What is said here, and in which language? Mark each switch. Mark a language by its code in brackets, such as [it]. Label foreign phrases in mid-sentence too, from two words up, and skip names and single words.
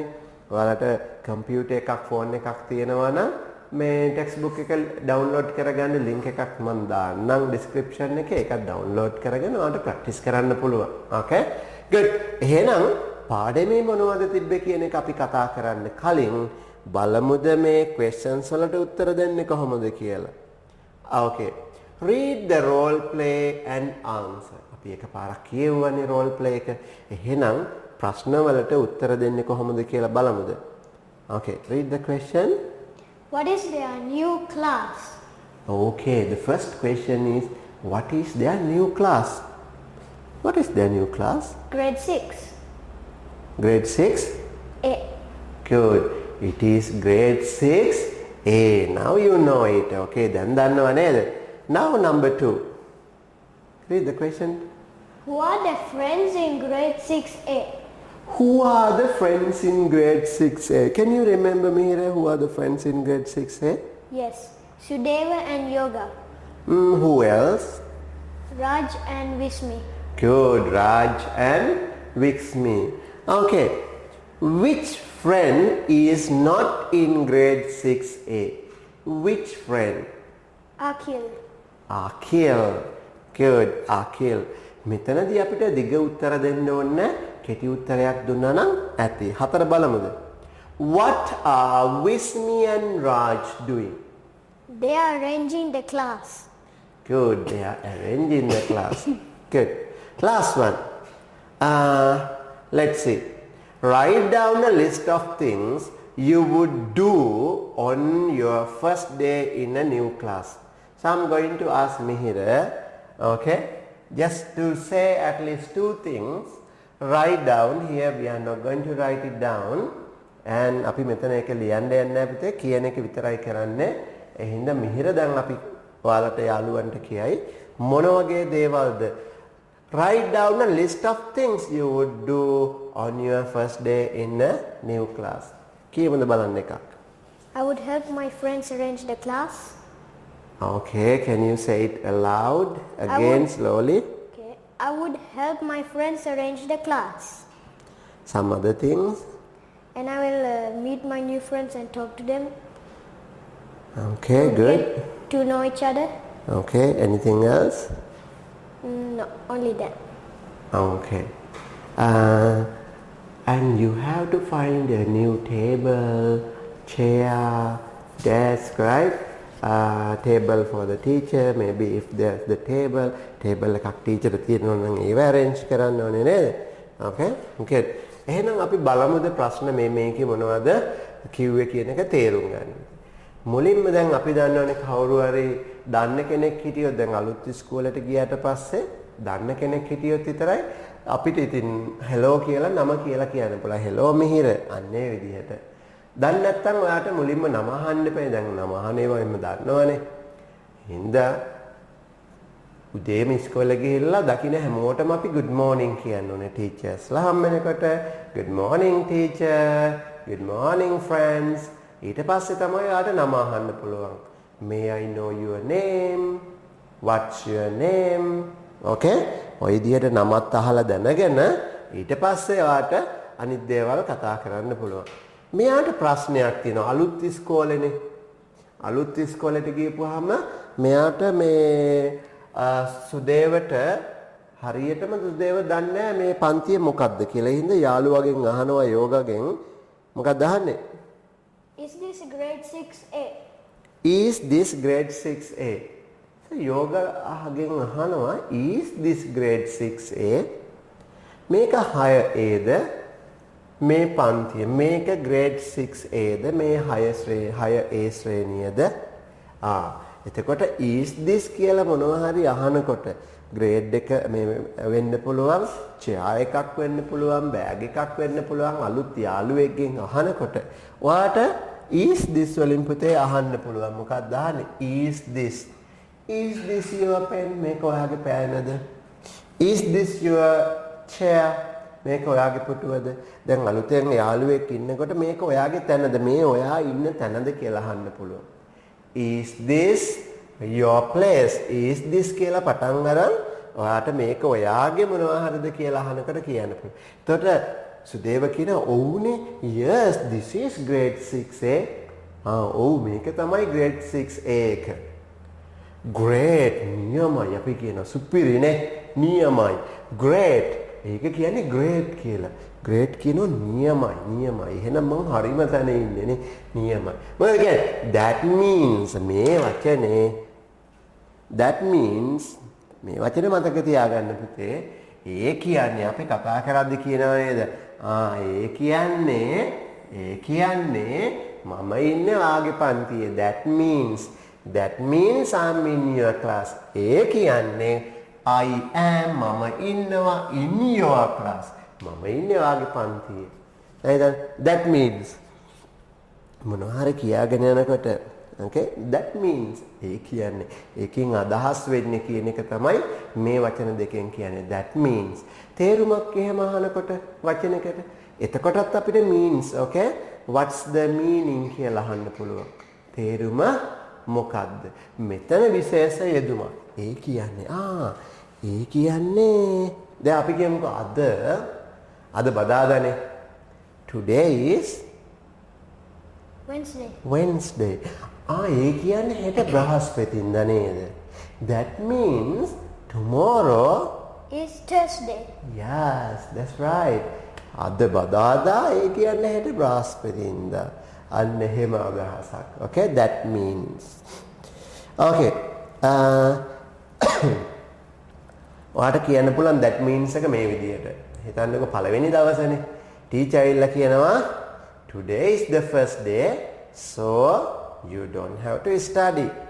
[si] ඔයාලට කම්පියුටර් එකක් ෆෝන් එකක් තියෙනවා නම් මේ [en] text book [si] එක ඩවුන්ලෝඩ් කරගන්න ලින්ක් එකක් මම දාන්නම් ඩිස්ක්‍රිප්ෂන් එකේ. ඒකත් ඩවුන්ලෝඩ් කරගෙන ඔයාලට ප්‍රැක්ටිස් කරන්න පුළුවන්. [en] Okay? good. [si] එහෙනම් පාඩමේ මොනවද තිබ්බේ කියන එක අපි කතා කරන්න කලින් බලමුද මේ questions වලට උත්තර දෙන්නේ කොහොමද කියලා. [en] Okay. Read the role play and answer. [si] අපි එකපාරක් කියවන්නේ [en] role play [si] එක. එහෙනම් ප්‍රශ්න වලට උත්තර දෙන්නේ කොහොමද කියලා බලමුද? [en] Okay. Read the question. What is their new class? Okay. The first question is what is their new class? What is their new class? Grade 6. Grade 6? A. Good. It is grade 6A. Now you know it. Okay, then [si] දන්නවා නේද? [en] Now number 2. Read the question. Who are the friends in grade 6A? Who are the friends in grade 6A? Can you remember, Mihira, who are the friends in grade 6A? Yes, Sudeva and Yoga. Who else? Raj and Vismi. Good. Raj and Vixmi. Okay. Which friend is not in grade 6A? Which friend? Akhil. Akhil. Good. Akhil. [si] මෙතනදී අපිට දිග උත්තර දෙන්න ඕනේ කෙටි උත්තරයක් දුන්නා නම් ඇති. හතර බලමුද? [en] What are Vismi and Raj doing? They are arranging the class. Good. They are arranging the class. Good. Last one. Let's see. Write down a list of things you would do on your first day in a new class. So I'm going to ask Mihira, okay, just to say at least 2 things. Write down here. We are not going to write it down. [si] And අපි මෙතන එක ලියන්න යන්නේ නැහැ පුතේ. කියන එක විතරයි කරන්නේ. ඒ හින්දා මිහිර දැන් අපි ඔයාලට යාළුවන්ට කියයි මොන වගේ දේවල්ද? [en] Write down a list of things you would do on your first day in a new class. [si] කියමුද බලන්න එකක්. [en] I would help my friends arrange the class. Okay, can you say it aloud again slowly? Okay. I would help my friends arrange the class. Some other things? And I will meet my new friends and talk to them. Okay, good. Get to know each other. Okay, anything else? No, only that. Okay. And you have to find a new table, chair, desk, right? Table for the teacher, maybe if there's the table [si] එකක් teacher තියෙනවා නම් ඒව arrange කරන්න ඕනේ නේද? [en] Okay? Okay. [si] එහෙනම් අපි බලමුද ප්‍රශ්න මේකේ මොනවද කිව්වේ කියන එක තේරුම් ගන්න. මුලින්ම දැන් අපි දන්නවනේ කවුරු හරි දන්න කෙනෙක් හිටියොත් දැන් අලුත් ඉස්කෝලේට ගියාට පස්සේ දන්න කෙනෙක් හිටියොත් විතරයි අපිට ඉතින් hello කියලා නම කියලා කියන්න පුළුවන්. hello මිහිර අන්නේ විදිහට. දැන් නැත්තම් ඔයාට මුලින්ම නම අහන්න එපා. දැන් නම අහනේම දන්නවනේ. හින්දා උදේම ඉස්කෝලේ ගිහිල්ලා දකින්න හැමෝටම අපි [en] good morning [si] කියන්න ඕනේ ටීචර්ස්ලා හම් වෙනකොට [en] good morning teacher, good morning friends. [si] ඊට පස්සේ තමයි ඔයාට නම අහන්න පුළුවන්. [en] May I know your name? What's your name? Okay? [si] ඔය විදිහට නමත් අහලා දැනගෙන ඊට පස්සේ ඔයාට අනිත් දේවල් කතා කරන්න පුළුවන්. මෙයාට ප්‍රශ්නයක් තියෙනවා. අලුත් ඉස්කෝලේනේ. අලුත් ඉස්කෝලේට ගියපුවාම මෙයාට මේ සුදේවට හරියටම සුදේව දන්නේ නැහැ මේ පන්තිය මොකක්ද කියලා. ඒ හින්දා යාළුවගෙන් අහනවා යෝගගෙන් මොකක්ද අහන්නේ? [en] Is this grade 6A? is this grade 6A? So yoga [si] අහගෙන අහනවා [en] is this grade 6A? [si] මේක 6Aද? මේ පන්තිය මේක grade 6Aද? මේ 6A ශ්‍රේණියද? එතකොට [en] is this [si] කියලා මොනවා හරි අහනකොට grade එක මේ වෙන්න පුළුවන්, chair එකක් වෙන්න පුළුවන්, bag එකක් වෙන්න පුළුවන්, අලුත් යාළුවෙක්ගෙන් අහනකොට ඔයාට [en] is this [si] වලින් පුතේ අහන්න පුළුවන්. මොකක්ද අහන්නේ? [en] Is this your pen? [si] මේක ඔයාගේ පෑනද? [en] Is this your chair? [si] මේක ඔයාගේ පුටුවද? දැන් අලුතෙන් යාළුවෙක් ඉන්නකොට මේක ඔයාගේ තැනද? මේ ඔයා ඉන්න තැනද කියලා අහන්න පුළුවන්. [en] Is this your place? Is this [si] කියලා පටන් අරන් ඔයාට මේක ඔයාගේ මොනවා හරිද කියලා අහනකොට කියන්න පුළුවන්. එතකොට සුදේව කියන ඔව්නේ [en] yes this is grade 6A. [si] ඔව් මේක තමයි grade 6A එක. great නියමයි අපි කියන සුපිරිනේ නියමයි. great ඒක කියන්නේ great කියලා. great කියනෝ නියමයි. එහෙනම් මං හරිම තැන ඉන්නේ නේ නියමයි. මොකද කියන්නේ [en] that means [si] මේ වචනේ [en] that means [si] මේ වචනේ මතක තියාගන්න පුතේ. ඒ කියන්නේ අපි කතා කරද්දි කියනවා නේද? ඒ කියන්නේ මම ඉන්නේ වාගේ පන්තියේ. [en] that means I'm in your class. [si] ඒ කියන්නේ [en] I am [si] මම ඉන්නවා [en] in your class. [si] මම ඉන්නේ වාගේ පන්තියේ. එහෙනම් [en] that means [si] මොනවා හරි කියාගෙන යනකොට [en] okay that means [si] ඒ කියන්නේ ඒකෙන් අදහස් වෙන්නේ කියන එක තමයි මේ වචන දෙකෙන් කියන්නේ. [en] that means [si] තේරුමක් එහෙම අහනකොට වචනයකට එතකොටත් අපිට [en] means okay what's the meaning [si] කියලා අහන්න පුළුවන්. තේරුම මොකද්ද? මෙතන විශේෂ යෙදුමක්. ඒ කියන්නේ දැන් අපි කියමුකෝ අද බදාදානේ. [en] today is Wednesday. [si] ඒ කියන්නේ හෙට බ්‍රහස්පතින්දා නේද? [en] that means tomorrow is Thursday. Yes, that's right. [si] අද බදාදා ඒ කියන්නේ හෙට බ්‍රහස්පතින්දා. අන්න එහෙම අදහසක්. [en] Okay, that means. [si] Okay. ඔයාට කියන්න පුළුවන් [en] that means [si] එක මේ විදිහට. හිතන්නකෝ පළවෙනි දවසනේ. ටීචර් ඇවිල්ලා කියනවා [en] today is the first day, so you don't have to study.